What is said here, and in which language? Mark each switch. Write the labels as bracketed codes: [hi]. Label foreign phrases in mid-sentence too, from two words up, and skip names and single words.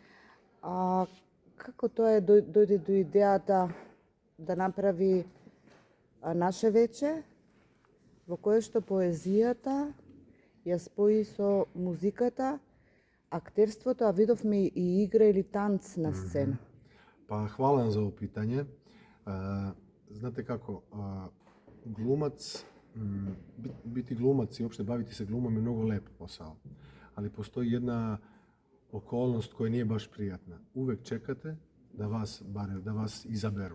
[mk] Како тоа дојде до идејата да направи наше вече, во кое што поезијата ја спои со музиката, актерството, а видовме и игра или танц на сцена? [sr] Pa hvala vam za ovo pitanje. Znate kako, glumac, biti glumac i uopšte baviti se glumom je mnogo lep posao, ali postoji jedna okolnost koja nije baš prijatna. Uvek čekate da vas izaberu.